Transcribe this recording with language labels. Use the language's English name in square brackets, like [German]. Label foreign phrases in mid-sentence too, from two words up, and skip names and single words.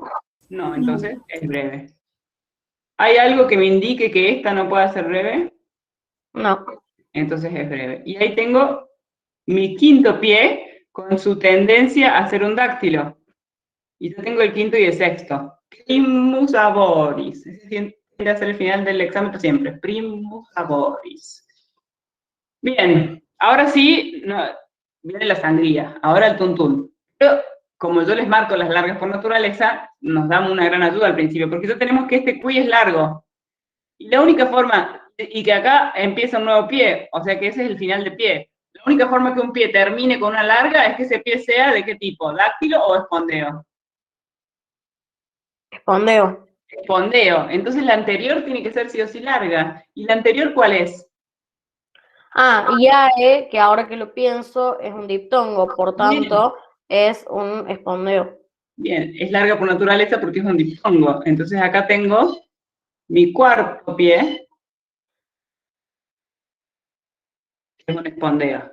[Spanish] No, entonces es breve. ¿Hay algo que me indique que esta no pueda ser breve? No. Entonces es breve. Y ahí tengo mi quinto pie con su tendencia a ser un dáctilo. Y yo tengo el quinto y el sexto. [Latin] Primus aboris. [Spanish] Ese tiende a ser el final del examen siempre. [Latin] Primus aboris. [Spanish] Bien, ahora sí, viene la sangría. Ahora el tuntún. Pero como yo les marco las largas por naturaleza, nos da una gran ayuda al principio, porque ya tenemos que este cuy es largo. Y la única forma, y que acá empieza un nuevo pie, o sea que ese es el final de pie. La única forma que un pie termine con una larga es que ese pie sea ¿de qué tipo? ¿Dáctilo o espondeo? Espondeo. Espondeo. Entonces la anterior tiene que ser sí o sí larga. ¿Y la anterior cuál es? Y AE, que ahora que lo pienso, es un diptongo, por tanto, es un espondeo. Bien, es larga por naturaleza porque es un diptongo. Entonces acá tengo mi cuarto pie, que es un espondeo.